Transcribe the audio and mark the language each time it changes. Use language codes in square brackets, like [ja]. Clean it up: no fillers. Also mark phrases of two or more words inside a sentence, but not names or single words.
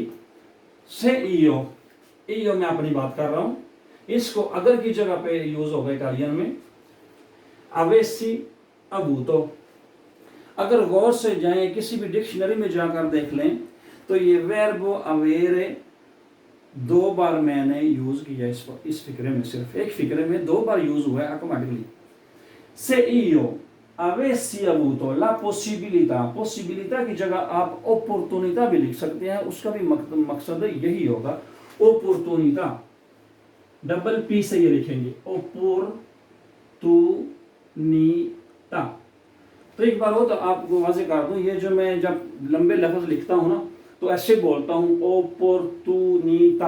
[it] se io [ur] میں اپنی بات کر رہا ہوں، اس کو اگر کی جگہ پہ یوز ہوگا اٹالین میں [it] avessi avuto. [ur] اگر غور سے جائیں، کسی بھی ڈکشنری میں جا کر دیکھ لیں تو یہ ورب اویرے 2 بار میں نے یوز کیا اس فقرے میں، صرف ایک فقرے میں 2 بار یوز ہوا ہے آٹومیٹکلی. [it] से io avessi avuto la possibilità, [ur] پوسیبیلیتا کی جگہ آپ opportunità بھی لکھ سکتے ہیں، اس کا بھی مقصد یہی ہوگا. opportunità डबल पी से ये लिखेंगे opportunità। تو ایک بار ہو تو آپ کو واضح کر دوں، یہ جو میں جب لمبے لفظ لکھتا ہوں نا تو ایسے بولتا ہوں opportunità.